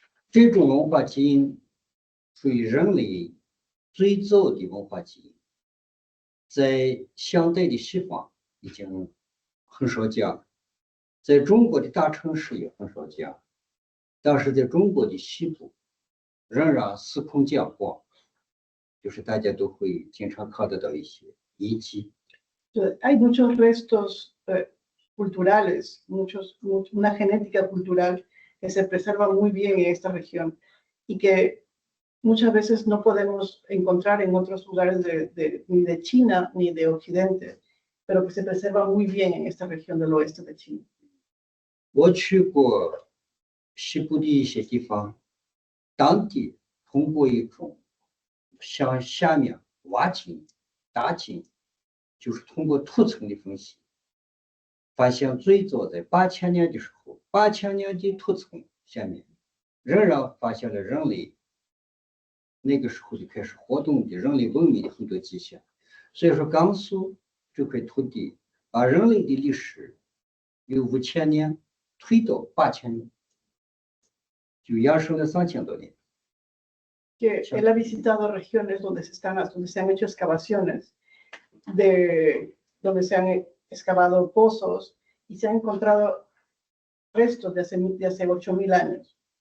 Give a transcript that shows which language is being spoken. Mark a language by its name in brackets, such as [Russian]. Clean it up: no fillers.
[Chinese] 这种文化基因属于人类最早的文化基因，在现代的西方已经很少见了。在中国的大城市也很少见，但是在中国的西部仍然司空见惯，就是大家都会经常看得到一些遗迹。 [Spanish] Hay muchos restos culturales, una genética cultural que se preserva muy bien en esta región y que muchas veces no podemos encontrar en otros lugares ni de China ni de Occidente, pero que se preserva muy bien en esta región del oeste de China. [Chinese] 我去过西部的一些地方，当地通过一种向下面挖井、打井，就是通过土层的分析，发现最早在8000年的时候，8000年的土层下面仍然发现了人类那个时候就开始活动的人类文明的很多迹象。所以说，甘肃这块土地把人类的历史由5000年推到8000年，就延伸了3000多年。 [Spanish] Que él ha visitado regiones donde se han hecho excavaciones, donde se han excavado pozos y se han encontrado restos de hace 8000 años.